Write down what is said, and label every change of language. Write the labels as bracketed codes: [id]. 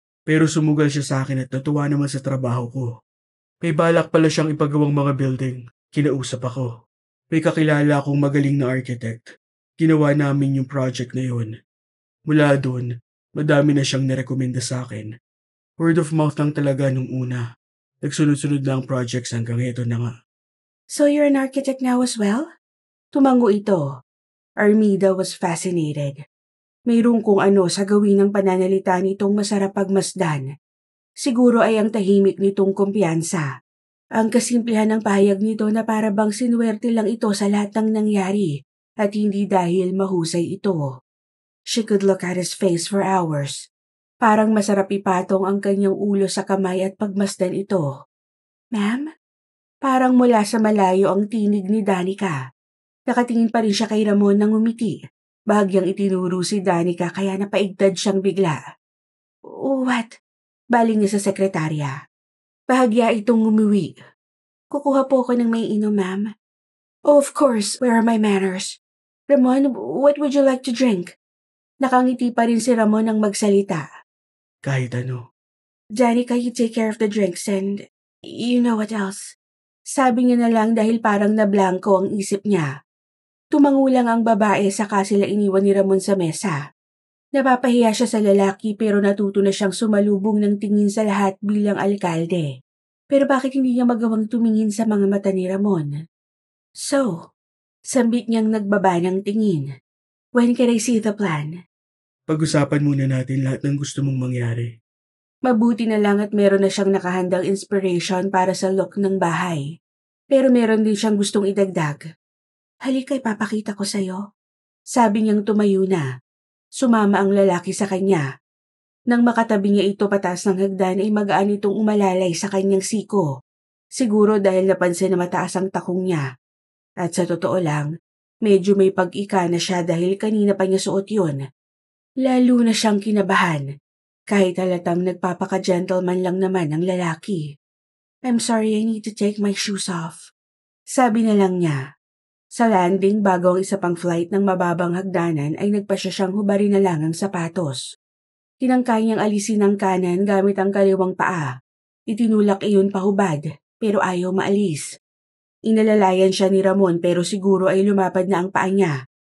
[tl] Pero sumugal siya sa akin at natuwa naman sa trabaho ko. May balak pala siyang ipagawang mga building. Kinausap ako. May kakilala akong magaling na architect. Ginawa namin yung project na yun. Mula doon, madami na siyang nirekomenda sa akin. Word of mouth lang talaga nung una. Nagsunod-sunod na ang projects hanggang ito na nga. [en] So you're an architect now as well? [tl] Tumango ito. [en] Armida was fascinated. [tl] Mayroong kung ano sa gawin ng pananalita nitong masarap pagmasdan. Siguro ay ang tahimik nitong kumpiyansa. Ang kasimplihan ng pahayag nito na para bang sinuwerte lang ito sa lahat ng nangyari at hindi dahil mahusay ito. [en] She could look at his face for hours. [tl] Parang masarap ipatong ang kanyang ulo sa kamay at pagmasdan ito. Ma'am? Parang mula sa malayo ang tinig ni Danica. Nakatingin pa rin siya kay Ramon nang umiti. Bahagyang itinuro si Danica kaya napaigtad siyang bigla. [en] What? [tl] Baling niya sa sekretarya. Bahagya itong umuwi. Kukuha po ako ng may inom, ma'am. [en] Oh, of course. Where are my manners? Ramon, what would you like to drink? [tl] Nakangiti pa rin si Ramon nang magsalita. Kahit ano. [en] Danica, you take care of the drinks and you know what else. [tl] Sabi niya na lang dahil parang nablangko ang isip niya. Tumango lang ang babae saka sila iniwan ni Ramon sa mesa. Napapahiya siya sa lalaki pero natuto na siyang sumalubong ng tingin sa lahat bilang alkalde. Pero bakit hindi niya magawang tumingin sa mga mata ni Ramon? So, Sambit niyang nagbaba ng tingin. [en] When can I see the plan? [tl] Pag-usapan muna natin lahat ng gusto mong mangyari. Mabuti na lang at meron na siyang nakahandang inspiration para sa look ng bahay. Pero meron din siyang gustong idagdag. Halika, ipapakita ko sa'yo. Sabi niyang tumayo na. Sumama ang lalaki sa kanya. Nang makatabi niya ito pataas ng hagdan ay magaan itong umalalay sa kanyang siko. Siguro dahil napansin na mataas ang takong niya. At sa totoo lang, medyo may pag-ika na siya dahil kanina pa niya suot yun. Lalo na siyang kinabahan. Kahit halatang nagpapaka-gentleman lang naman ang lalaki. [en] I'm sorry, I need to take my shoes off. [tl] Sabi na lang niya. Sa landing bago ang isa pang flight ng mababang hagdanan ay nagpasya siyang hubarin na lang ang sapatos. Tinangkay niyang alisin ang kanan gamit ang kaliwang paa. Itinulak iyon pahubad pero ayaw maalis. Inalalayan siya ni Ramon pero siguro ay lumapad na ang paa niya.